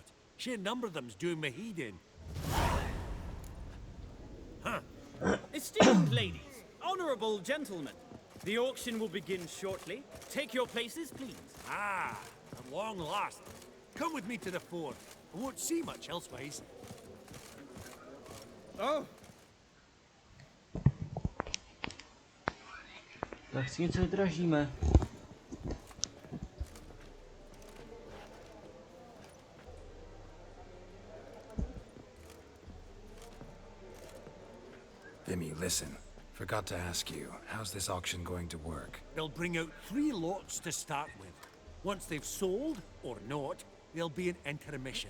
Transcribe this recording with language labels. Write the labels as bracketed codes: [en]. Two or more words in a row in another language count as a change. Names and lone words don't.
[en] Sheer number of them's doing me heed in. Huh. Esteemed ladies, honourable gentlemen, the auction will begin shortly. Take your places, please. Ah, at long last. Come with me to the fore. I won't see much elsewise. Oh. [cs] Tak si něco vydražíme. [en] Vimy, listen. Forgot to ask you, how's this auction going to work? They'll bring out 3 lots to start with. Once they've sold, or not, there'll be an intermission.